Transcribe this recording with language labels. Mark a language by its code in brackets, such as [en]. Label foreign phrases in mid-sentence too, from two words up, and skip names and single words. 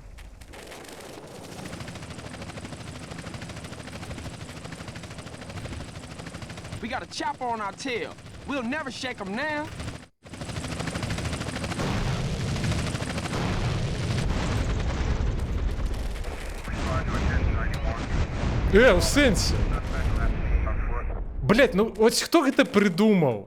[en] We got a chopper on our tail. We'll never shake them now. [be] У сэнсе? Блять, ну ось хто гэта прыдумаў?